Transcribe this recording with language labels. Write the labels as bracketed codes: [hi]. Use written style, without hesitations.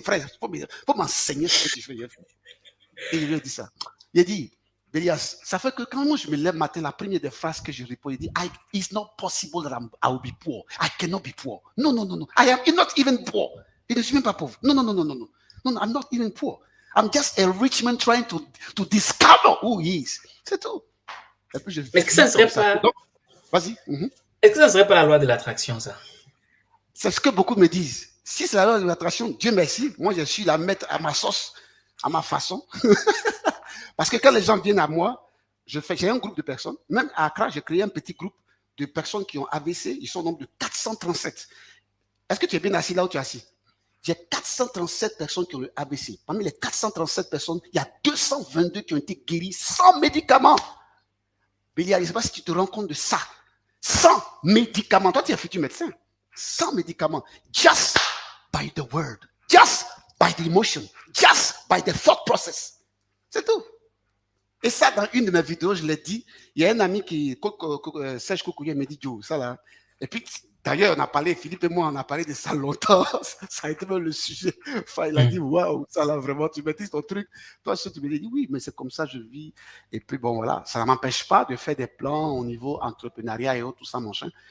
[fr] Frère, il faut m'enseigner ce que tu fais. Et je lui ai dit ça. Il a dit, Bélias, ça fait que quand moi je me lève matin, la première des phrases que je réponds, il dit, [en] it's not possible that I will be poor. [fr] I cannot be poor. [en] No. I am not even poor. [fr] Je ne suis même pas pauvre. Non, [en] I'm not even poor. I'm just a rich man trying to discover who he is. [fr] C'est tout. Et puis je Mais est-ce que ça ne serait pas... Donc, vas-y. Est-ce que ça ne serait pas la loi de l'attraction, ça? C'est ce que beaucoup me disent. Si c'est la loi de l'attraction, Dieu merci, moi je suis la mettre à ma sauce, à ma façon. Parce que quand les gens viennent à moi, j'ai un groupe de personnes. Même à Accra, j'ai créé un petit groupe de personnes qui ont AVC. Ils sont au nombre de 437. Est-ce que tu es bien assis là où tu es assis? J'ai 437 personnes qui ont le AVC. Parmi les 437 personnes, il y a 222 qui ont été guéris sans médicaments. Bélia, je ne sais pas si tu te rends compte de ça. Sans médicaments. Toi, tu es un futur médecin. Sans médicaments. [en] Just by the word. Just by the emotion. Just by the thought process. [fr] C'est tout. Et ça, dans une de mes vidéos, je l'ai dit. Il y a un ami qui, Serge Koukouye, me dit, Joe, ça là. Et puis, d'ailleurs, on a parlé, Philippe et moi, on a parlé de ça longtemps. Ça a été même le sujet. Enfin, il a dit, waouh, ça là, vraiment, tu maîtrises ton truc. Toi, tu me dis, oui, mais c'est comme ça, je vis. Et puis, bon, voilà, ça ne m'empêche pas de faire des plans au niveau entrepreneuriat et autres, tout ça, mon chien.